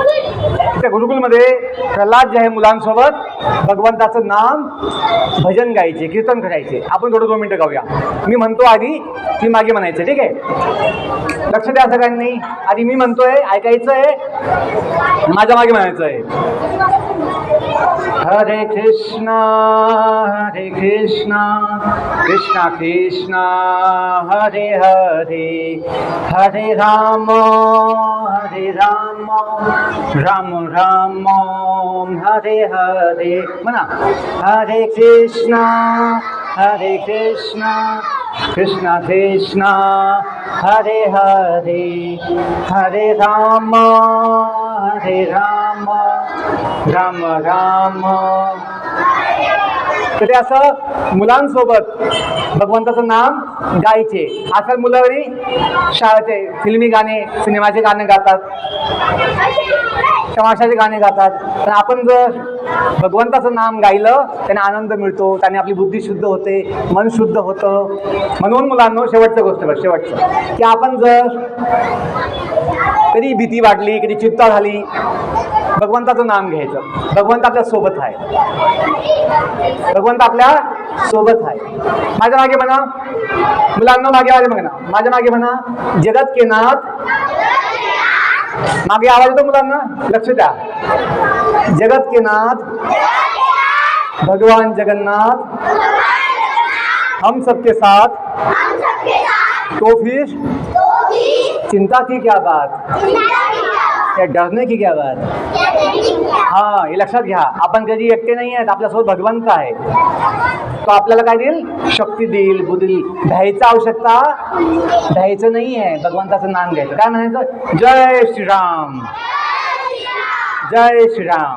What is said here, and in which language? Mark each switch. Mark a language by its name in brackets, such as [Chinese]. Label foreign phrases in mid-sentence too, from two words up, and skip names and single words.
[Marathi] त्या गुरुकुलमध्ये प्रल्हाद जे आहे मुलांसोबत भगवंताचं नाम, भजन गायचे, कीर्तन करायचे. आपण थोडं 2 मिनटं गाऊया. मी म्हणतो आधी, ती मागे म्हणायचं, ठीक आहे? लक्ष द्या सगळ्यांनी. आधी मी म्हणतोय, ऐकायचं आहे, माझ्या मागे म्हणायचं आहे. हरे कृष्णा कृष्णा कृष्णा हरे हरे, हरे राम राम राम हरे हरे. म्हणा, हरे कृष्णा कृष्णा कृष्णा हरे हरे, हरे राम राम राम. तर ते असं मुलांसोबत भगवंताचं नाम गायचे. आजकाल मुलं शाळेचे फिल्मी गाणे, सिनेमाचे गाणे गातात, तमाशाचे गाणे गातात. पण आपण जर भगवंताचं नाम गायलं, त्यांना आनंद मिळतो, त्याने आपली बुद्धी शुद्ध होते, मन शुद्ध होतं. म्हणून मुलांनो, शेवटचं की आपण जर कधी भीती वाटली, कधी चिंता झाली, भगवंताचं नाम घ्यायचं. भगवंत आपल्या सोबत आहे, भगवंत आपल्या सोबत आहे. माझ्या मागे म्हणा मुलांना, मागे म्हणा, माझ्या मागे म्हणा, [Hindi] जगत के नाथ. [Marathi] मागे आवाज येतो मुलांना, लक्ष द्या. [Hindi] जगत के नाथ भगवान जगन्नाथ हम सबके साथ, तो फिर चिंता की क्या बात, या डरने की क्या बात. [Marathi] हां, हे लक्षात घ्या. आपण कधी एकटे नाही आहेत, आपल्यासोबत भगवंत आहे. तो आपल्याला काय देईल? शक्ती देईल, बुद्धी देईल. भ्यायचं आवश्यकता भ्यायचं नाही आहे, भगवंताचं नाम घ्यायचं. काय म्हणायचं? जय श्रीराम, जय श्रीराम.